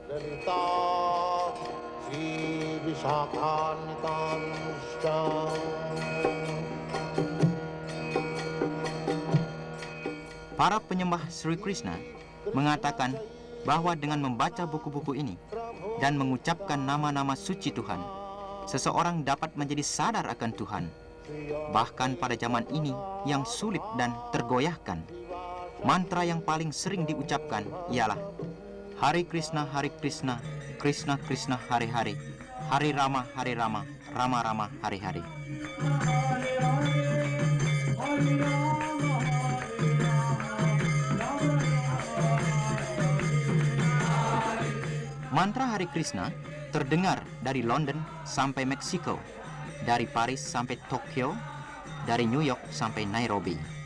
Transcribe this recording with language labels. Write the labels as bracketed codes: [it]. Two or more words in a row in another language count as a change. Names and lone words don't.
[id] Para penyembah Sri Krishna mengatakan bahwa dengan membaca buku-buku ini dan mengucapkan nama-nama suci Tuhan, seseorang dapat menjadi sadar akan Tuhan. Bahkan pada zaman ini yang sulit dan tergoyahkan, mantra yang paling sering diucapkan ialah Hare Krishna, Krishna Krishna, Hare Hare, Hare Rama, Rama Rama, Hare Hare. Mantra Hare Krishna terdengar dari London sampai Meksiko, dari Paris sampai Tokyo, dari New York sampai Nairobi.